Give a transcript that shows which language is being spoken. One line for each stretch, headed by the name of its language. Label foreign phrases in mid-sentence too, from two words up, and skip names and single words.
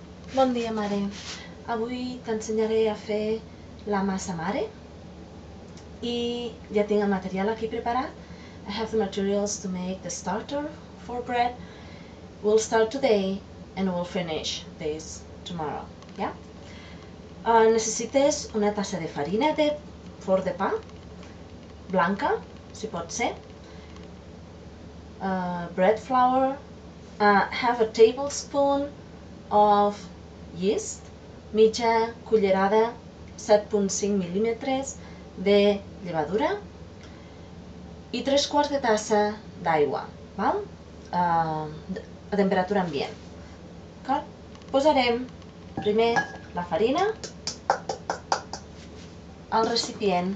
Catalan: Bon dia, mare. Avui t'ensenyaré a fer la massa mare i ja tinc el material aquí preparat.
English: I have the materials to make the starter for bread. We'll start today and we'll finish this tomorrow. Yeah?
Catalan: Necessites una tassa de farina de forn de pa, blanca, si pot ser,
English: bread flour, half a tablespoon of yeast,
Catalan: mitja cullerada 7,5 mil·límetres de llevadura i 3/4 de tassa d'aigua, a temperatura ambient. Posarem primer la farina al recipient.